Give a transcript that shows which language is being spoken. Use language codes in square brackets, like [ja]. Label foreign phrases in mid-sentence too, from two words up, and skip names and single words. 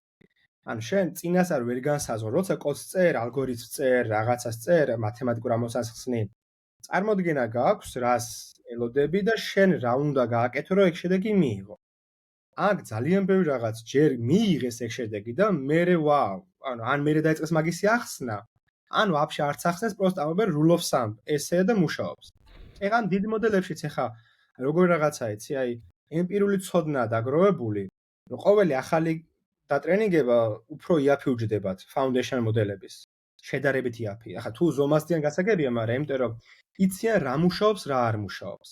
[ka] ანუ შენ წინასწარ ვერ განსაზღვრ, როცა კოდს წერს, ალგორითმს წერს, რაღაცას წერს, მათემატიკურ ამოცანას ხსნი. წარმოდგენა გაქვს, რას ელოდები და შენ რა უნდა გააკეთო, რომ ეგ შედეგი მიიღო. აქ ძალიან ბევრი რაღაც ჯერ მიიღეს ეგ შედეგი და მერე ვაუ, ანუ ან მერე დაიწყეს მაგისი ახსნა, ან ვაფშე არც ახსნეს, პროსტა ამბობენ [en] rule of thumb, [ka] ესეა და მუშაობს. ეგ ამ დიდ მოდელებშიც ახლა როგორ რაღაცა იცი, აი ემპირიული ცოდნა დაგროვებული, რომ ყოველი ახალი დატრენინგება უფრო იაფი უჯდებათ foundation მოდელების. შედარებით იაფი. ახლა თუ ზომასდიან გასაგებია, მაგრამ იმიტომ რომ იციან რა მუშაობს, რა არ მუშაობს.